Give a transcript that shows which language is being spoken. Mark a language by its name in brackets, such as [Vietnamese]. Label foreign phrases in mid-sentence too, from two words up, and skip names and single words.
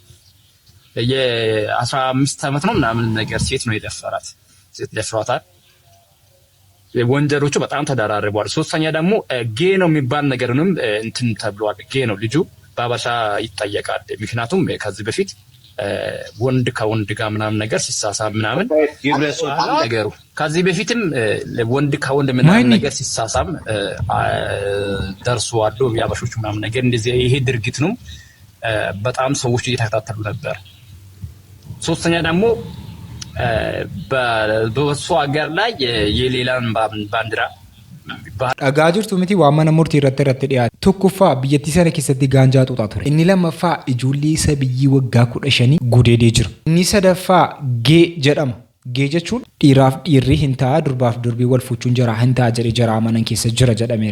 [Amharic] የ15 ዓመት ነው ምናምን ነገር ሴት ነው የደፈራት። ሴት ደፍሯታል። ወንጀሎቹ በጣም ተደራርበዋል። ሶስተኛ ደግሞ ጌ ነው የሚባል ነገርንም እንትን ተብሏል። ጌ ነው ልጁ በአበሻ ይጠየቃል። ምክንያቱም ከዚህ በፊት ወንድ ከወንድ ጋር ምናምን ነገር ሲሳሳም ምናምን ነገሩ ከዚህ በፊትም ወንድ ከወንድ ምናምን ነገር ሲሳሳም ደርሷል። ያበሾቹ ምናምን ነገር እንደዚህ ይሄ ድርጊት ነው። በጣም ሰዎች እየተከታተሉ ነበር። ሶስተኛ ደግሞ በሱ ሀገር ላይ የሌላን ባንዲራ [Oromo] dhagaa jirtu miti waan mana murtii irratti dhiyaate. Tokkoffaa biyyattii sana keessatti gaanjaa xuuxaa ture. Inni lammaffaa ijoollee isa biyyii waggaa 15 gudeedee jira. Inni sadaffaa gee jedhama. Gee jechuun dhiiraaf dhiirri hin ta'a, durbaaf durbii wal fuuchuun jira hin ta'a jedhee jara amanan keessa jira jedhameera.